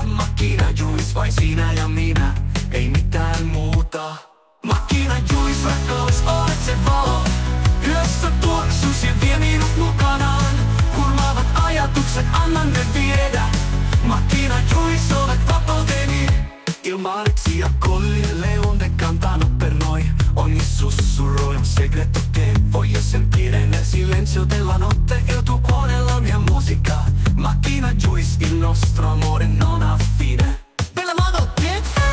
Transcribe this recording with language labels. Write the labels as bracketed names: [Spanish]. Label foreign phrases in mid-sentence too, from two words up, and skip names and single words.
[Finnish] Makina Juice, vain sinä ja minä, ei mitään muuta. Makina Juice, rakkaus, olet se valo. Yössä tuoksusi, vie minut mukanaan. Kurmaavat ajatukset, annan ne viedä. Makina Juice, olet vapauteni. [Italian] Il mare si accoglie, leone cantano per noi. Ogni sussurro è un segreto che voglio sentire nel silenzio della notte. Il tuo cuore è la mia musica. Macchina Juice, il nostro amore non ha fine. Bella modo, bitch!